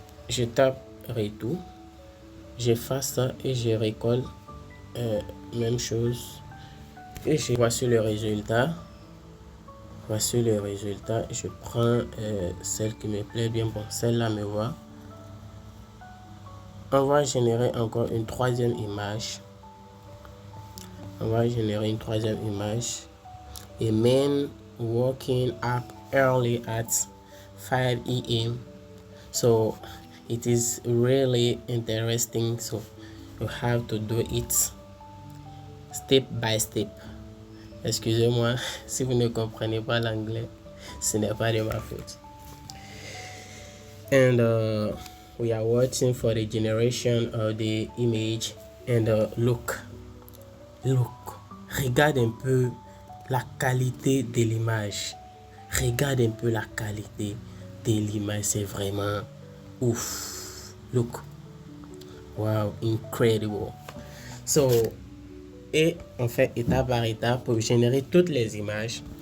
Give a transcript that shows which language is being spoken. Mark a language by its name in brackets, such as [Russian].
[French] Je tape retour, j'efface ça et je recolle, même chose, et voici le résultat. Voici le résultat. Je prends celle qui me plaît bien. Bon, celle-là me va. On va générer encore une troisième image. On va générer une troisième image. [English] A man waking up early at 5 a.m. So it is really interesting. So you have to do it step by step. [French] Excusez-moi si vous ne comprenez pas l'anglais, ce n'est pas de ma faute. [English] And we are watching for the generation of the image. And look, [French] regarde un peu la qualité de l'image. Regarde un peu la qualité de l'image, c'est vraiment ouf. [English] Look, wow, incredible. So, [French] et on fait étape par étape pour générer toutes les images.